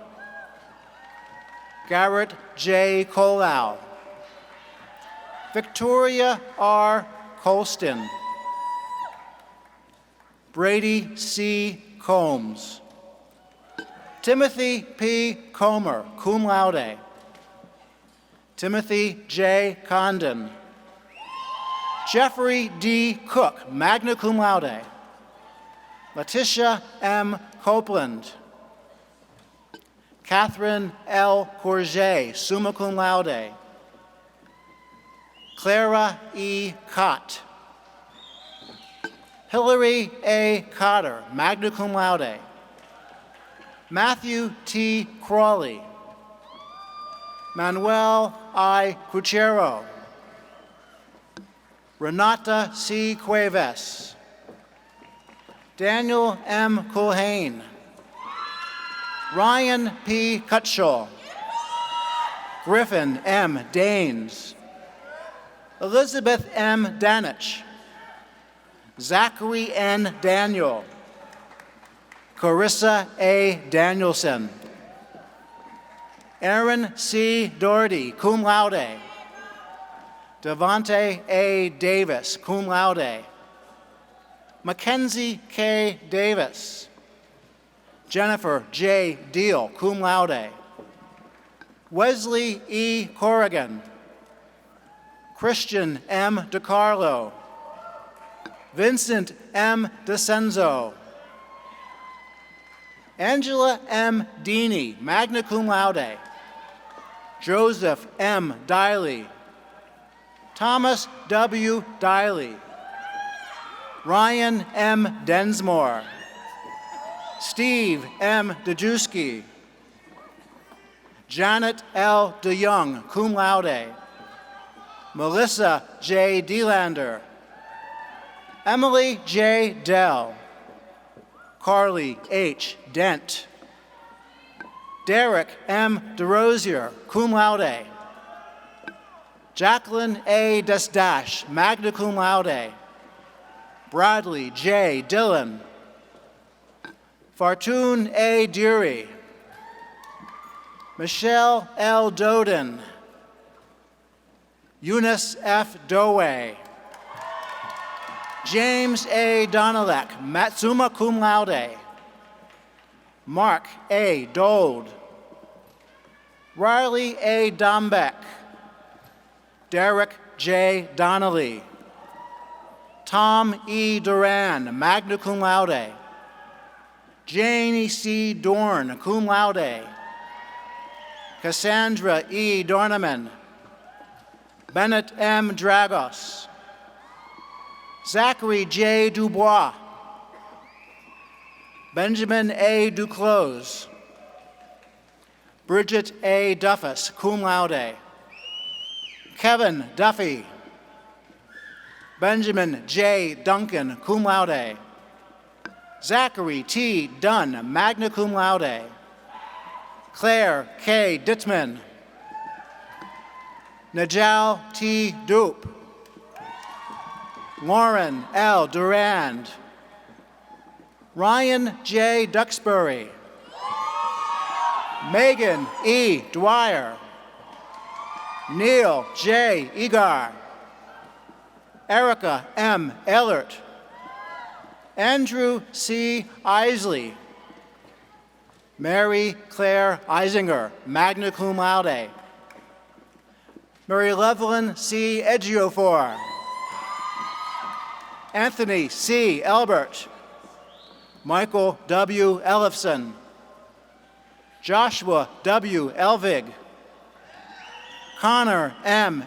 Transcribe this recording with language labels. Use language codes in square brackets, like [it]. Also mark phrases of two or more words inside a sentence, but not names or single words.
[en] Garrett J. Colau. Victoria R. Colston. Brady C. Combs. Timothy P. Comer, [la] cum laude. [en] Timothy J. Condon. Jeffrey D. Cook, [la] magna cum laude. [en] Letitia M. Copeland. Catherine L. Courget, [la] summa cum laude. [en] Clara E. Cott. Hillary A. Cotter, [la] magna cum laude. [en] Matthew T. Crawley. Manuel I. Cuchero. Renata C. Cuevas. Daniel M. Culhane. Ryan P. Cutshaw. Griffin M. Daines. Elizabeth M. Danich. Zachary N. Daniel. Carissa A. Danielson. Aaron C. Doherty, [la] cum laude. [en] Devonte A. Davis, [la] cum laude. [en] Mackenzie K. Davis. Jennifer J. Deal, [la] cum laude. [en] Wesley E. Corrigan. Christian M. DiCarlo. Vincent M. DeCenzo. Angela M. Deeney, [la] magna cum laude. [en] Joseph M. Diley. Thomas W. Diley. Ryan M. Densmore. Steve M. Dejewski. Janet L. DeYoung, [la] cum laude. [en] Melissa J. Delander. Emily J. Dell. Carly H. Dent. Derek M. DeRosier, [la] cum laude. [en] Jacqueline A. Desdash, [la] magna cum laude. [en] Bradley J. Dillon. Fartun A. Deary. Michelle L. Doden. Eunice F. Doway. James A. Donalek, [la] summa cum laude. [en] Mark A. Dold. Riley A. Dombeck. Derek J. Donnelly. Tom E. Duran, [la] magna cum laude. [en] Janie C. Dorn, [la] cum laude. [en] Cassandra E. Dorneman. Bennett M. Dragos. Zachary J. Dubois. Benjamin A. Duclos. Bridget A. Duffus, [la] cum laude. [en] Kevin Duffy. Benjamin J. Duncan, [la] cum laude. [en] Zachary T. Dunn, [la] magna cum laude. [en] Claire K. Dittman, Najal T. Dupe, Lauren L. Durand, Ryan J. Duxbury, Megan E. Dwyer, Neil J. Egar, Erica M. Ehlert, Andrew C. Isley, Mary Claire Eisinger, [la] magna cum laude, [en] Mary Levelyn C. Ejiofor, Anthony C. Elbert, Michael W. Ellefson, Joshua W. Elvig, Connor M.